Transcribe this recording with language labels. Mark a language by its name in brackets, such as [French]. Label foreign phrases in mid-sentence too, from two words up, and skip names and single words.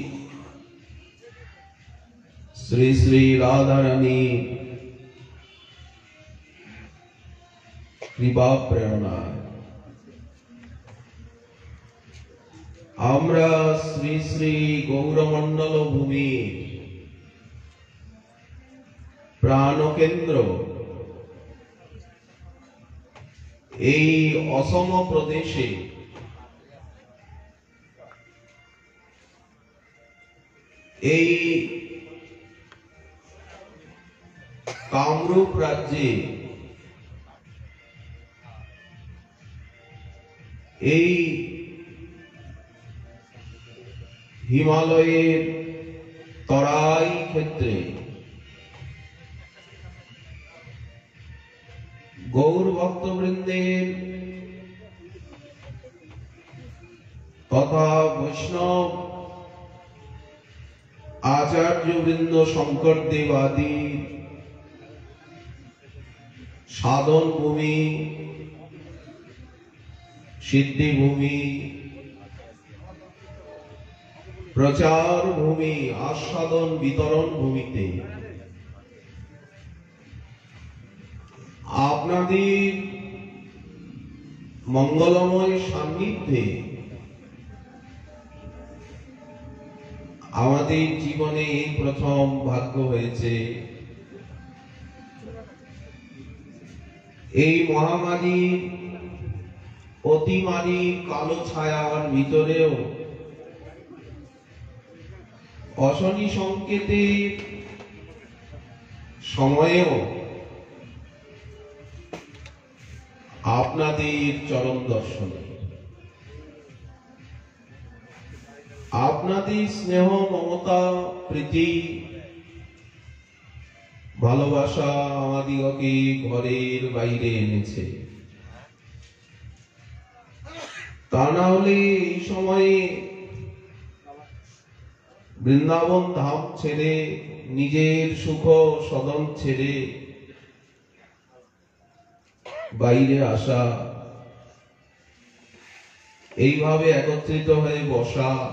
[Bangla] শ্রী শ্রী রাধা রানী কৃপা প্রেরণা আমরা শ্রী শ্রী গৌরমণ্ডল ভূমি প্রাণ কেন্দ্র এই অসম প্রদেশে এই কামরূপ রাজ্যে এই হিমালয়ের তরাই ক্ষেত্রে গৌর ভক্তবৃন্দের তথা বৈষ্ণব আচার্য বৃন্দ শঙ্কর দেব আদি সাধন ভূমি সিদ্ধি ভূমি প্রচার ভূমি আস্বাদন বিতরণ ভূমিতে আপনাদের মঙ্গলময় সান্নিধ্যে আমাদের জীবনে প্রথম ভাগ্য হয়েছে এই মহামারীর অতিমারীর কালো ছায়ার ভিতরেও অশনি সংকেতের সময়েও আপনাদের চরণ দর্শনে আপনাদের স্নেহ মমতা প্রীতি ভালোবাসা আমাদিগকে ঘরের বাইরে এনেছে তা না হলে এই সময়ে বৃন্দাবন ধাম ছেড়ে নিজের সুখ সদন ছেড়ে বাইরে আসা এইভাবে একত্রিত হয়ে বসা